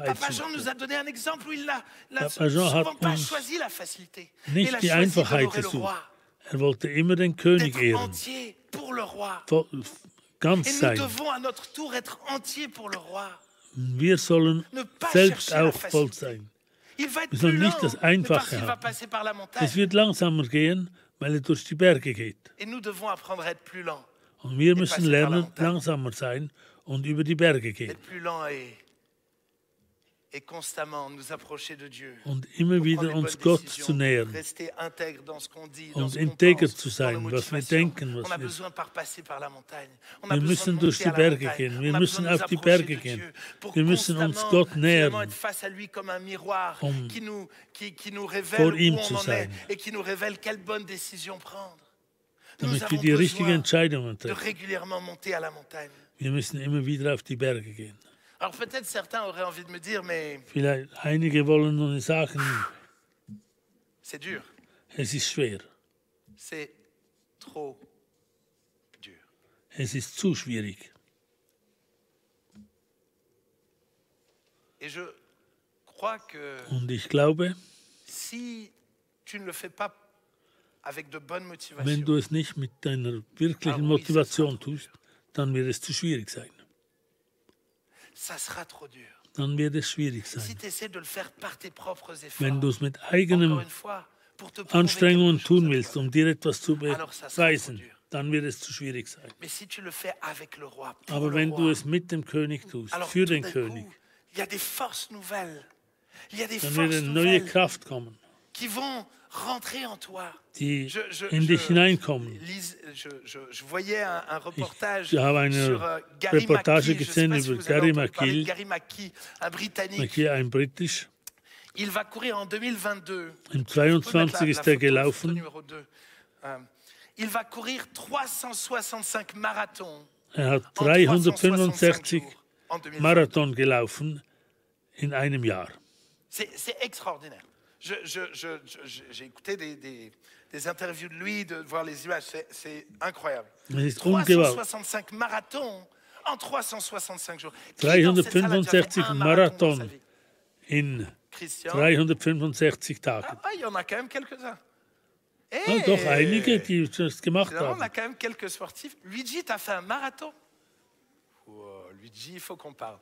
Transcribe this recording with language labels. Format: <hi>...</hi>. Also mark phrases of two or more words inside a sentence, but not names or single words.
<fr>Papa Jean nous</fr> <de>suchte.</de> <fr>a donné un exemple où il n'a Papa Jean souvent</fr> <de>hat</de> <fr>pas</fr> <de>uns</de> <fr>choisi la facilité.</fr> <de>nicht</de> <fr>Il a</fr> <de>die</de> <fr>choisi</fr> <de>Einfachheit</de> <fr>d'honorer le</fr> <de>gesucht.</de> <fr>roi,</fr> <de>Er wollte immer den König</de> <fr>d'être</fr> <de>ehren,</de> <fr>entier pour le roi.</fr> <de>ganz</de> <fr>Et nous</fr> <de>sein.</de> <fr>devons à notre tour être entiers pour le roi.</fr> <de>Wir sollen</de> <fr>Ne pas</fr> <de>selbst</de> <fr>chercher la</fr> <de>auch voll</de> <fr>facilité.</fr> <de>sein.</de> <fr>Il va être</fr> <de>Wir</de> <fr>plus</fr> <de>sollen</de> <fr>lent,</fr> <de>nicht das</de> <fr>mais parce</fr> <de>Einfache</de> <fr>qu'il va</fr> <de>haben.</de> <fr>passer par la</fr> <de>Es</de> <fr>montagne.</fr> <de>wird langsamer gehen, weil er durch die Berge geht.</de> <fr>Et nous devons apprendre à être plus lent.</fr> <de>Und wir</de> <fr>passer</fr> <de>müssen</de> <fr>par la</fr> <de>lernen,</de> <fr>montagne.</fr> <de>langsamer sein und über die Berge gehen.</de> <fr>Être plus lent et constamment nous approcher de Dieu.</fr> <de>Und immer</de> <fr>Pour</fr> <de>wieder</de> <fr>prendre les</fr> <de>uns</de> <fr>bonnes</fr> <de>Gott</de> <fr>décisions,</fr> <de>zu nähern</de> <fr>rester intègre dans ce qu'on dit, dans</fr> <de>und</de> <fr>ce qu'on</fr> <de>integer</de> <fr>pense,</fr> <de>zu</de> <fr>dans</fr> <de>sein,</de> <fr>nos</fr> <de>was wir</de> <fr>motivations.</fr> <de>denken,</de> <fr>On a</fr> <de>was wir.</de> <fr>besoin par passer par la montagne. On a</fr> <de>Wir</de> <fr>besoin</fr> <de>müssen</de> <fr>de</fr> <de>durch</de> <fr>monter</fr> <de>die</de> <fr>à la</fr> <de>Berge</de> <fr>montagne.</fr> <de>gehen.</de> <fr>On</fr> <de>Wir</de> <fr>a</fr> <de>müssen</de> <fr>besoin de</fr> <de>auf die</de> <fr>nous approcher</fr> <de>Berge</de> <fr>de</fr> <de>gehen.</de> <fr>Dieu pour</fr> <de>Wir müssen uns</de> <fr>constamment,</fr> <de>Gott</de> <fr>finalement,</fr> <de>nähern,</de> <fr>être face à lui comme un miroir qui nous révèle</fr> <de>vor</de> <fr>où</fr> <de>ihm</de> <fr>on</fr> <de>zu</de> <fr>en est</fr> <de>sein.</de> <fr>et qui nous révèle quelle bonne décision prendre. Nous</fr> <de>damit wir</de> <fr>avons</fr> <de>die richtigen</de> <fr>besoin</fr> <de>Entscheidungen</de> <fr>de</fr> <de>treffen.</de> <fr>régulièrement monter à la montagne.</fr> <de>Wir müssen immer wieder auf die Berge gehen.</de> <fr>Alors peut-être certains auraient envie de me dire, mais</fr> <de>Vielleicht einige wollen nun sagen,</de> <fr>c'est dur,</fr> <de>es ist schwer,</de> <fr>c'est trop dur.</fr> <de>es ist zu schwierig.</de> <fr>Et je crois que</fr> <de>Und ich glaube,</de> <fr>si tu ne le fais pas avec de bonnes</fr> <de>wenn</de> <fr>motivations,</fr> <de>du es nicht mit deiner wirklichen Motivation tust, dann wird es zu schwierig sein.</de> <fr>ça sera trop dur.</fr> <de>Dann wird es schwierig</de> <fr>Si</fr> <de>sein.</de> <fr>tu essaies de le faire par tes propres efforts,</fr> <de>Wenn du es mit</de> <fr>encore</fr> <de>eigenen</de> <fr>une fois, pour te prouver</fr> <de>Anstrengungen</de> <fr>quelque chose</fr> <de>tun</de> <fr>à</fr> <de>willst,</de> <fr>toi.</fr> <de>um dir etwas zu</de> <fr>Alors, ça sera</fr> <de>beweisen,</de> <fr>trop dur.</fr> <de>dann wird es zu schwierig sein.</de> <fr>Mais si tu le fais avec le roi, pour</fr> <de>Aber</de> <fr>le</fr> <de>wenn</de> <fr>roi,</fr> <de>du es mit dem König tust,</de> <fr>alors</fr> <de>für</de> <fr>tout</fr> <de>den</de> <fr>d'un</fr> <de>König,</de> <fr>coup, il y a des forces nouvelles. Il y a des</fr> <de>dann wird</de> <fr>forces</fr> <de>eine neue</de> <fr>nouvelles</fr> <de>Kraft kommen,</de> <fr>qui vont rentrer en toi.</fr> <de>die in dich hineinkommen.</de> <fr>Je voyais un reportage</fr> <de>Ich habe eine</de> <fr>sur Gary</fr> <de>Reportage</de> <fr>McKee. Je sais</fr> <de>gesehen</de> <fr>pas si</fr> <de>über</de> <fr>vous avez</fr> <de>Gary</de> <fr>entendu parler de</fr> <de>McKee.</de> <fr>Gary McKee, un Britannique.</fr> <de>Hier ein Britisch.</de> <fr>Il va courir en 2022.</fr> <de>Im</de> <fr>Vous pouvez mettre</fr> <de>22 ist er</de> <fr>photo</fr> <de>gelaufen.</de> <fr>numéro 2. Il va courir 365 marathons</fr> <de>Er hat</de> <fr>en 365</fr> <de>365</de> <fr>jours en 2022.</fr> <de>Marathon gelaufen in einem Jahr.</de> <fr>C'est extraordinaire. J'ai écouté des interviews de lui, de voir les images, c'est incroyable.</fr> <de>Es ist ungewaltig.</de> <fr>365 marathons en 365 jours. Qui dans cette salle a déjà fait</fr> <de>365</de> <fr>un marathon dans sa</fr> <de>Marathon</de> <fr>vie?</fr> <de>in</de> <fr>Christian?</fr> <de>365 Tagen.</de> <fr>Ah, il y en a quand même quelques-uns.</fr> <de>Ah, doch einige, die das gemacht</de> <fr>Finalement, on</fr> <de>haben.</de> <fr>a quand même quelques sportifs. Luigi, tu as fait un marathon? Luigi, il faut qu'on parle.</fr>